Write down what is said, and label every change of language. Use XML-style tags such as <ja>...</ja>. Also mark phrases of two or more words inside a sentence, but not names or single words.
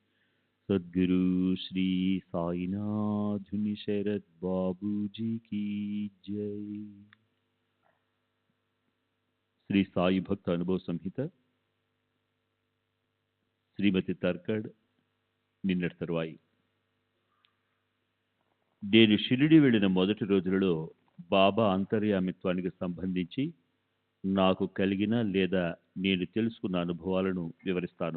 <hi>सद्गुरु श्री साईनाथ शरद बाबू जी की जय।</hi> <te>శ్రీ సాయి భక్త అనుభవ సంహిత శ్రీమతి తర్కడ్ నిన్నటి తరువాయి. నేను షిరిడి వెళ్ళిన మొదటి రోజులలో బాబా అంతర్యామిత్వానికి సంబంధించి నాకు కలిగిన లేదా నేను తెలుసుకున్న అనుభవాలను వివరిస్తాను.</te>